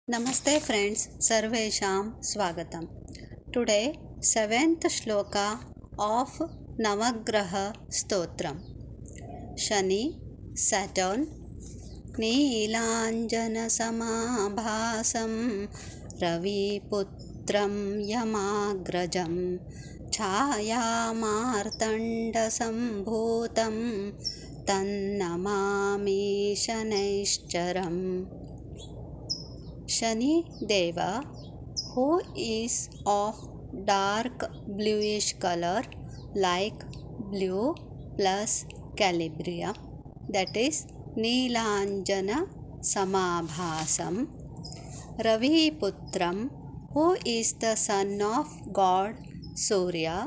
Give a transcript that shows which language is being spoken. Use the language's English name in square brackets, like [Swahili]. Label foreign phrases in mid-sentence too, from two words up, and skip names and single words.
[English] Namaste friends, [Sanskrit] सर्वेषां स्वागतम्. [English] Today, 7th shloka of Navagraha Stotram. [Sanskrit] Shani, Saturn, नीलाञ्जन समाभासं रविपुत्रं यमाग्रजम् छायामार्तण्ड सम्भूतं तन्नमामि शनैश्चरम्. [English] Shani Deva, who is of dark bluish color like blue plus Calibria, that is [Sanskrit] नीलाञ्जन समाभासं. रवि पुत्रं, [English] who is the son of God Surya.